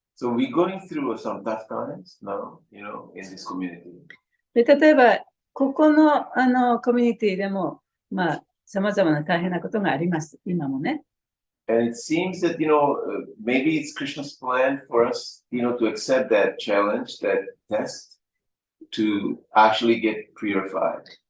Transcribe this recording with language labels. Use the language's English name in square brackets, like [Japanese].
[English] So we're going through some tough times now, in this community. [Japanese] で例えば、ここのコミュニティでも、様々な大変なことがあります。今もね。 [English] And it seems that, maybe it's Krishna's plan for us, to accept that challenge, that test, to actually get purified.